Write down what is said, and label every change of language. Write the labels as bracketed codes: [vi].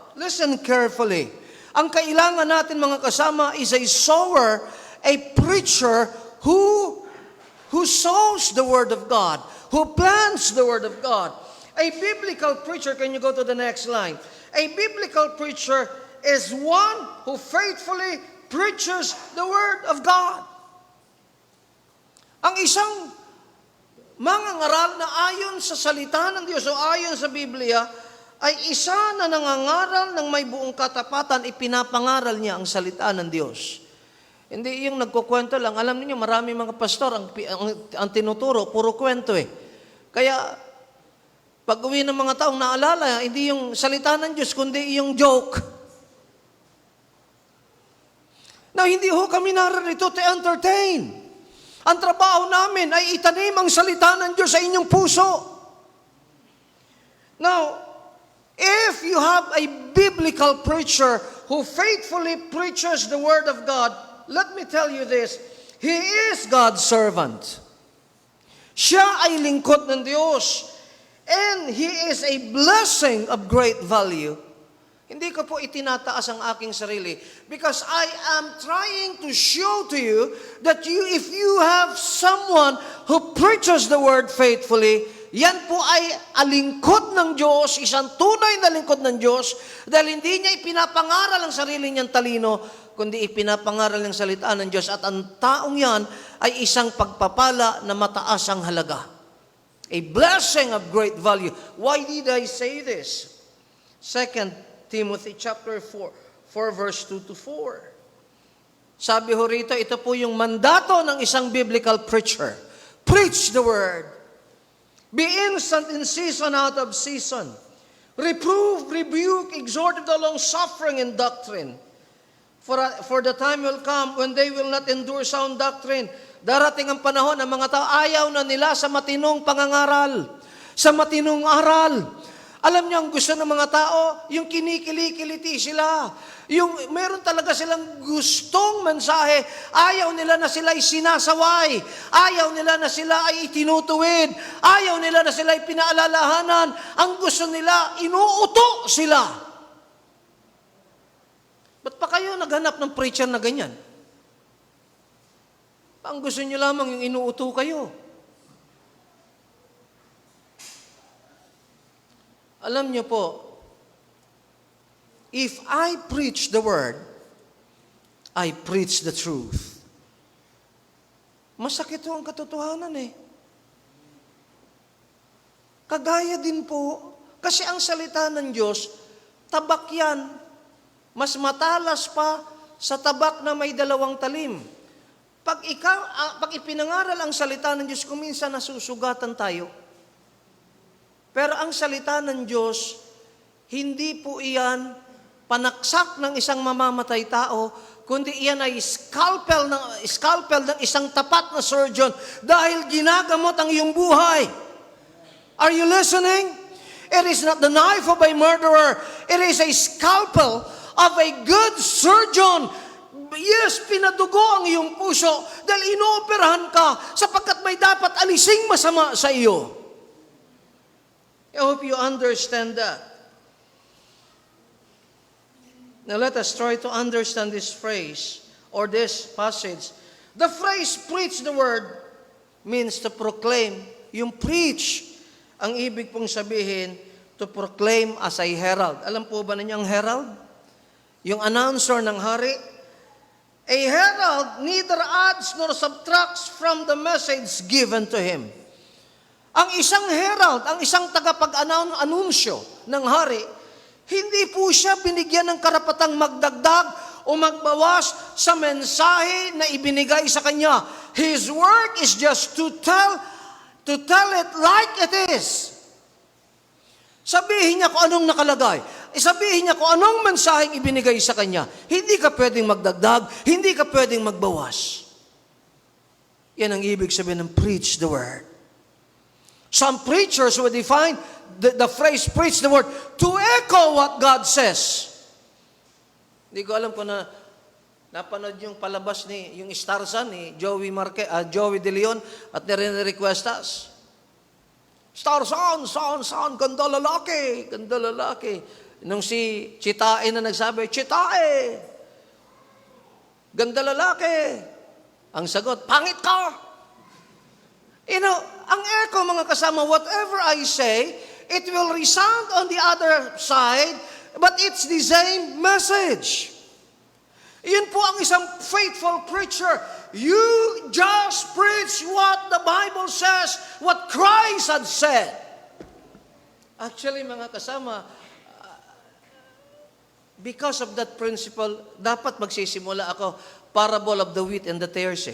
[en] Listen carefully. [tl] Ang kailangan natin, mga kasama, [en] is a sower, a preacher who sows the Word of God, who plants the Word of God. A biblical preacher, can you go to the next line? A biblical preacher is one who faithfully preaches the Word of God. [tl] Ang isang mangangaral na ayon sa salita ng Diyos o ayon sa Biblia, ay isa na nangangaral ng may buong katapatan, ipinapangaral niya ang salita ng Diyos. Hindi yung nagkukwento lang. Alam niyo, marami mga pastor, ang tinuturo, puro kwento eh. Kaya, pag uwi ng mga taong naalala, hindi yung salita ng Diyos, kundi yung joke. Now, hindi ho kami narito [en] to entertain. [tl] Ang trabaho namin ay itanim ang salita ng Diyos sa inyong puso. [en] Now, if you have a biblical preacher who faithfully preaches the Word of God, let me tell you this, he is God's servant. [tl] Siya ay lingkod ng Diyos. [en] And he is a blessing of great value. [tl] Hindi ko po itinataas ang aking sarili [en] because I am trying to show to you that if you have someone who preaches the Word faithfully, [tl] yan po ay alingkod ng Diyos, isang tunay na lingkod ng Diyos, dahil hindi niya ipinapangaral ang sarili niyang talino, kundi ipinapangaral ng salita ng Diyos at ang taong yan ay isang pagpapala na mataas ang halaga. [en] A blessing of great value. Why did I say this? 2 Timothy chapter 4 verse 2 to 4. [tl] Sabi ho rito, ito po yung mandato ng isang [en] biblical preacher. Preach the word. Be instant in season, out of season. Reprove, rebuke, exhort with the long suffering and doctrine. For the time will come when they will not endure sound doctrine. [tl] Darating ang panahon ng mga tao, ayaw na nila sa matinong pangangaral, sa matinong aral. Alam niyo, ang gusto ng mga tao, yung kinikili-kiliti sila. Yung meron talaga silang gustong mensahe. Ayaw nila na sila ay sinasaway. Ayaw nila na sila ay itinutuwid. Ayaw nila na sila ay pinaalalahanan. Ang gusto nila, inuuto sila. Ba't pa kayo naghanap ng preacher na ganyan? Ang gusto niyo lamang yung inuuto kayo. Alam niyo po, [en] if I preach the word, I preach the truth. [tl] Masakit po ang katotohanan eh. Kagaya din po, kasi ang salita ng Diyos, tabak yan, mas matalas pa sa tabak na may 2 talim. Pag ipinangaral ang salita ng Diyos, kuminsan nasusugatan tayo. Pero ang salita ng Diyos, hindi po iyan panaksak ng isang mamamatay tao, kundi iyan ay scalpel ng isang tapat na surgeon dahil ginagamot ang iyong buhay. [en] Are you listening? It is not the knife of a murderer. It is a scalpel of a good surgeon. [tl] Yes, pinadugo ang iyong puso dahil inooperahan ka sapagkat may dapat alising masama sa iyo. [en] I hope you understand that. Now let us try to understand this phrase or this passage. The phrase preach the word means to proclaim. Yung preach, [tl] ang ibig pong sabihin, [en] to proclaim as a herald. [tl] Alam po ba ninyo ang herald? Yung announcer ng hari. [en] A herald neither adds nor subtracts from the message given to him. [tl] Ang isang herald, ang isang tagapag-anunsyo ng hari, hindi po siya binigyan ng karapatang magdagdag o magbawas sa mensahe na ibinigay sa kanya. [en] His work is just to tell it like it is. [tl] Sabihin niya kung anong nakalagay. Sabihin niya kung anong mensaheng ibinigay sa kanya. Hindi ka pwedeng magdagdag, hindi ka pwedeng magbawas. Yan ang ibig sabihin ng [en] preach the word. Some preachers would define the phrase preach the word to echo what God says. [tl] Hindi ko alam kung napanood yung palabas yung Starson ni Joey De Leon at nire-requestas. Starson, ganda lalaki. Nung si Chitae na nagsabi, Chitae, ganda lalaki. Ang sagot, pangit ka. [en] You know, ang echo [tl] mga kasama, [en] whatever I say, it will resound on the other side, but it's the same message. [tl] Yun po ang isang [en] faithful preacher. You just preach what the Bible says, what Christ had said. Actually, [tl] mga kasama, [en] because of that principle, [tl] dapat magsisimula ako, [en] parable of the wheat and the tares.